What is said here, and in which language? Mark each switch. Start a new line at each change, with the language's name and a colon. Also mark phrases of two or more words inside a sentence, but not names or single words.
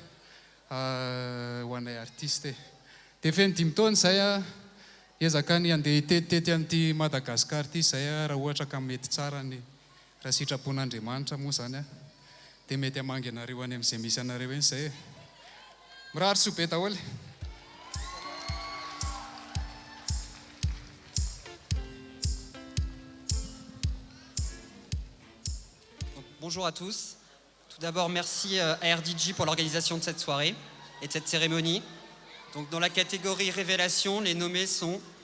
Malagasy: artiste dia feny 5 taona zay ezaka ny andeha hitetitety an'ity Madagasikara ity zay raha ohatra ka mety tsara ny raha sitrapon'Andriamanitra moa zany dia mety hamangy anareo any amin'izay misy anareo eny zay mirary sobe daholo.
French: Bonjour à tous. Tout d'abord, merci à RDJ pour l'organisation de cette soirée et de cette cérémonie. Donc, dans la catégorie Révélation, les nommés sont